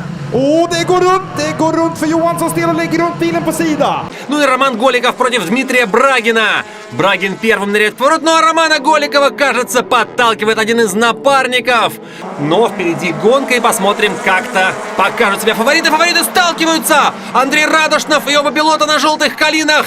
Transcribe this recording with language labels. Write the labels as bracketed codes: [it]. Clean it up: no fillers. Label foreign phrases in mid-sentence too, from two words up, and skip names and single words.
[sv] Det går runt för Johansson, still och lägger runt bilen på sida. [ru] Ну и Роман Голиков против Дмитрия Брагина. Брагин первым ныряет в поворот, но Романа Голикова, кажется, подталкивает один из напарников. Но впереди гонка, и посмотрим, как-то покажут себя фавориты. Фавориты сталкиваются. Андрей Радошнов и оба пилота на желтых калинах.